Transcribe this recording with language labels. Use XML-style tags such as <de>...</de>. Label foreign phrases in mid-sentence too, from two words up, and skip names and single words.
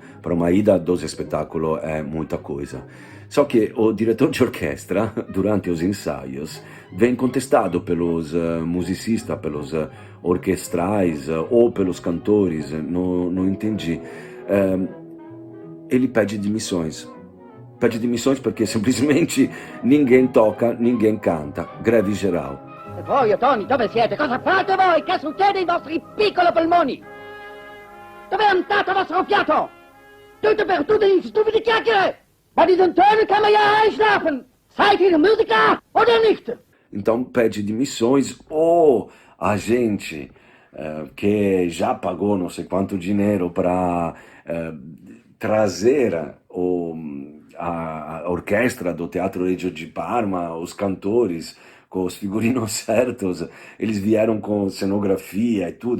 <pt>Para uma ida, 12 espetáculos é muita coisa. Só que o diretor de orquestra, durante os ensaios, vem contestado pelos musicistas, pelos orquestrais ou pelos cantores, não entendi. Ele pede demissões. Pede demissões</pt> <it>perché semplicemente</it> <pt>ninguém toca, ninguém canta. Greve geral.</pt> <it>E voi, Tony, dove siete? Cosa fate voi? Che succede ai vostri piccoli polmoni? Dove è andato il vostro fiato? Tutto per tutte die stupide chiacchiere!</it> <de>Bei diesen Tönen kann man ja einschlafen! Seid ihr Musiker oder nicht?</de> <pt>Então pede demissões ou a gente que já pagou não sei quanto dinheiro para trazer a orquestra do Teatro Regio di Parma, os cantores com os figurinos certos, eles vieram com cenografia e tudo.</pt>